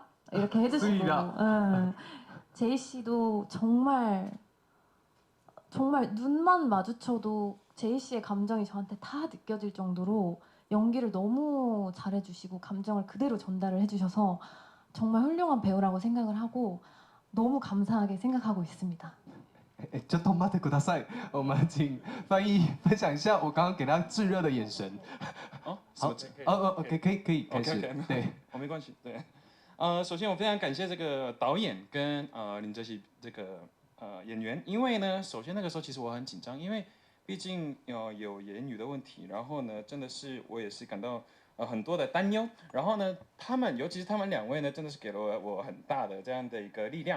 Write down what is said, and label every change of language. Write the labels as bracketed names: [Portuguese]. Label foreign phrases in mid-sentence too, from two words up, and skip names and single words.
[Korean] 이렇게 해주시고 제이 씨도 정말 눈만 마주쳐도 제이 씨의 감정이 저한테 다 느껴질 정도로 연기를 너무 잘해주시고 감정을 그대로 전달을 해주셔서 정말 훌륭한 배우라고 생각을 하고 너무 감사하게 생각하고 있습니다. [Chinese] 就等待ください。我们请翻译分享一下我刚刚给他炙热的眼神。好，可以开始。对，没关系。对，首先我非常感谢这个导演跟林哲熹这个演员，因为呢，首先那个时候其实我很紧张，因为毕竟有言语的问题，然后呢，真的是我也是感到很多的担忧，然后呢，尤其是他们2位呢，真的是给了我很大的这样的一个力量。